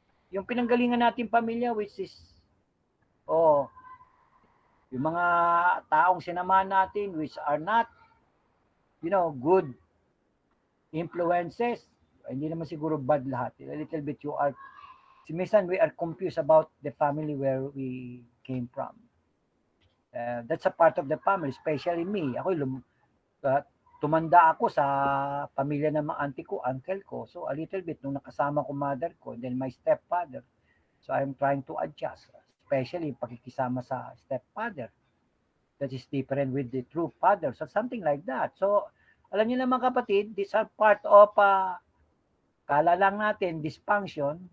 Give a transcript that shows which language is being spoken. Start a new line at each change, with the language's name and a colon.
Filipino: Yung pinanggalingan natin pamilya,
English: which is,
Filipino: yung mga taong sinamahan natin,
English: which are not, good influences,
Filipino: hindi naman siguro bad lahat.
English: A little bit minsan we are confused about the family where we came from. That's a part of the family, especially me.
Filipino: Ako, tumanda ako sa pamilya ng mga auntie ko, uncle ko.
English: So a little bit,
Filipino: nung nakasama ko
English: mother ko, and then my stepfather. So I'm trying to adjust, especially
Filipino: pakikisama sa
English: stepfather. That is different with the true father. So something like that. So
Filipino: Alam niyo naman kapatid,
English: these are part of,
Filipino: kala lang natin, dysfunction.